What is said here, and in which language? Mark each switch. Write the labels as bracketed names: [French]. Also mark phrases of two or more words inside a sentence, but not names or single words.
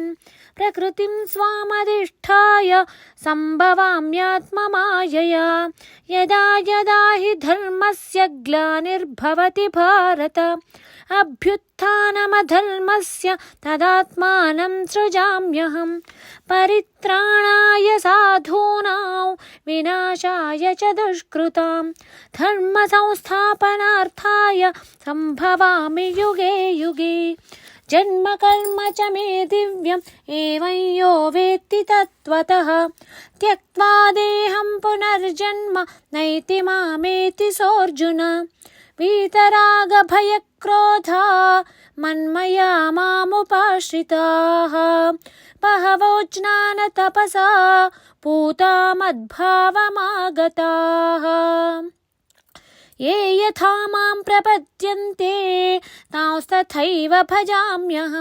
[Sanskrit] ప్రకృతిం స్వామధిష్ఠాయ సంభవామ్యాత్మమాయయా. యదా యదా హి ధర్మస్య గ్లానిర్భవతి భారత. అభ్యుత్థానమధర్మస్య తదాత్మానం సృజామ్యహం. పరిత్రాణాయ సాధూనాం వినాశాయ చ దుష్కృతాం. ధర్మ సంస్థాపనార్థాయ సంభవామి యుగే యుగే. జన్మ కర్మ చ మే దివ్యం ఏవం యో వేత్తి తత్వతః. త్యక్త్వా దేహం పునర్జన్మ నైతి మామేతి సోర్జున. వీతరాగ భయక్రోధా మన్మయా మాముపాశ్రితాః. బహవో జ్ఞాన తపసా పూతా మద్భావమాగతాః. ఏ యథా మాం ప్రపద్యంతే తాంస్తథైవ భజామ్యహం.